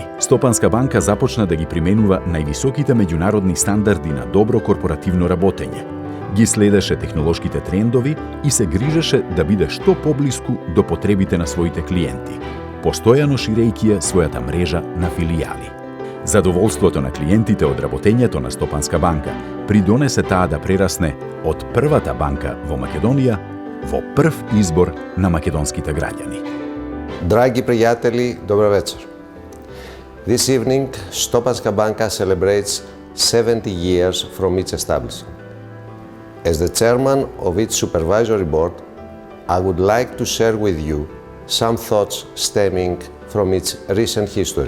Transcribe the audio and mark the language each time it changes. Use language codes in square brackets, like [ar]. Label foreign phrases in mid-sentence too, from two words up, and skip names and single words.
[mk] Стопанска банка започна да ги применува највисоките меѓународни стандарди на добро корпоративно работење, ги следеше технолошките трендови и се грижеше да биде што поблиску до потребите на своите клиенти, постојано ширејќи ја својата мрежа на филијали. Задоволството на клиентите од работењето на Стопанска банка придонесе таа да прерасне од првата банка во Македонија во прв избор на македонските граѓани. Драги пријатели, добро вечер. [en] This evening, Stopanska Banka celebrates 70 years from its establishment. As the chairman of its supervisory board, I would like to share with you some thoughts stemming from its recent history.